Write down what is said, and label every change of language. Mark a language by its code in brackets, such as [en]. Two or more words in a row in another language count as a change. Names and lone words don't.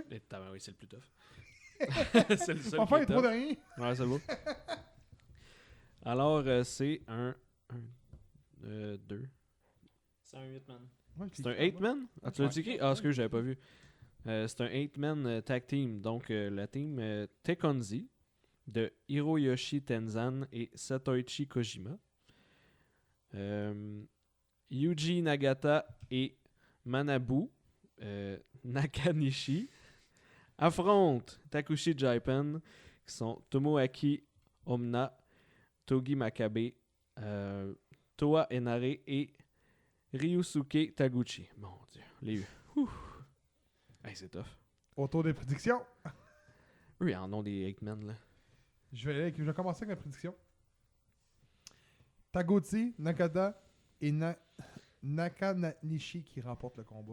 [fr] Oui, c'est le plus tough. C'est le seul Enfin, il qui est est trop tough. de rien. Ouais, c'est beau. Alors, c'est un 2. C'est un 8-man. Ouais, C'est un 8-man? Ah, tu l'as Ouais. écrit? Ah, excuse, j'avais pas vu. C'est un [en] 8-man tag team. [fr] Donc, la team Tekonzi de Hiroyoshi Tenzan et Satoichi Kojima. Yuji Nagata et Manabu Nakanishi affrontent Takushi Jaipen, qui sont Tomoaki Omna, Togi Makabe, Toa Enare et Ryusuke Taguchi. Mon dieu, les hey, c'est tough. Autour des prédictions. Eux, ils en ont des 8-men, là. Je vais commencer avec la prédiction. Taguchi, Nakata et Nakanishi qui remportent le combat.